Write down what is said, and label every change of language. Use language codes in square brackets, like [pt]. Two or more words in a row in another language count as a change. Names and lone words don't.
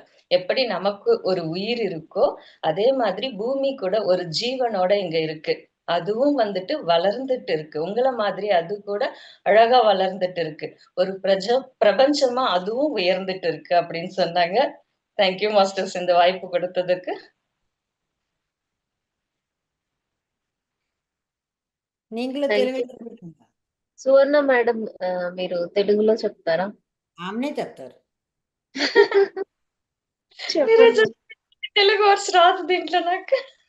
[ta] எப்படி நமக்கு ஒரு உயிர் இருக்கோ அதே மாதிரி பூமி கூட ஒரு ஜீவனோட இங்க இருக்கு. அதுவும் வந்துட்டு வளர்ந்துட்டு இருக்கு. உங்கள மாதிரி அது கூட அழகா வளர்ந்துட்டு இருக்கு. ஒரு பிரபஞ்சமா அதுவும் உயர்ந்துட்டு இருக்கு அப்படின்னு சொன்னாங்க. [en] thank you masters [ta] இந்த வாய்ப்பு கொடுத்ததுக்கு. నీంగ్లో [en] థ్యాంక్ [te] తెలుగు యూ. సువర్ణ మేడం మీరు తెలుగులో చెప్తారా? ఆమెనే చెప్తారు. మీరే చెప్పండి. తెలుగు వర్డ్స్ రాదు దీంట్లో నాకు.